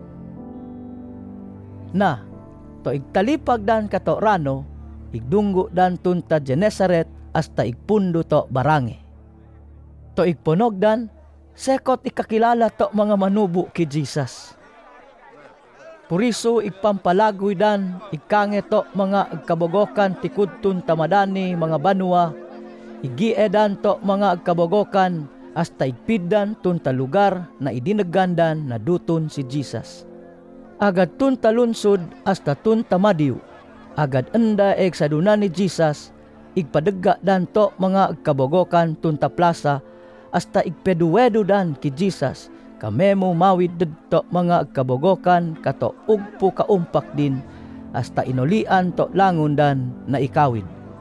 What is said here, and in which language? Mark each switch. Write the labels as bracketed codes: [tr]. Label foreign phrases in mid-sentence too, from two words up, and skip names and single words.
[atd] Na, to igtalipag dan kato rano, igdunggo dan tunta Genesaret hasta igpundo to barange. To igponogdan, sekot ikakilala to mga manubo ki Jesus. Puriso igpampalagoy dan, ikange to mga agkabogokan tikudtun tamadani mga banwa, igiedan to mga agkabogokan, hasta igpiddan tunta lugar na idinaggandan na duton si Jesus. Agad tunta lunsod hasta tunta madiw, agad enda eksaduna ni Jesus, igpadagga dan to mga agkabogokan tunta plaza, hasta igpeduwedo dan ki Jesus, kamemo mawid to mga agkabogokan kato ugpo kaumpak din, hasta inulian to langon dan na ikawid.